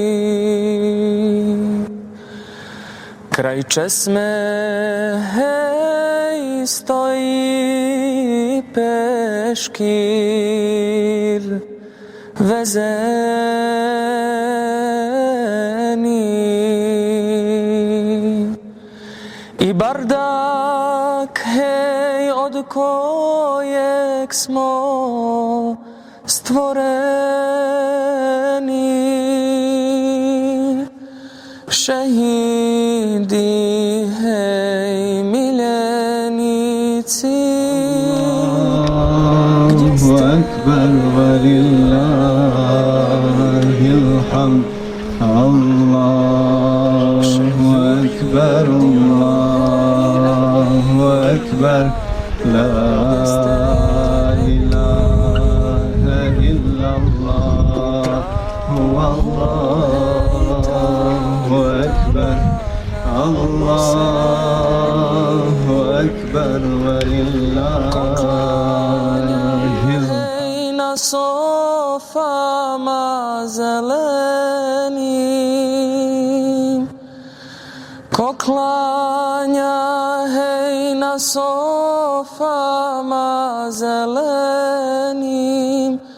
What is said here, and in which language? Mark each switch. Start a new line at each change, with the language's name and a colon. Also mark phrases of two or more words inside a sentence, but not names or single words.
Bosnian: Kraj česme, hej, stoji peškir, vezeni, i bardak, hej, od kojeg smo stvoreni. Šehidi, hej, miljenici, gdje ste?
Arabic: الله أكبر ولله الحمد. الله أكبر، الله أكبر. لا إله إلا الله. الله أكبر. الله أكبر ولله
Bosnian: Na sofama zelenim, ko klanja, hej, na sofama zelenim.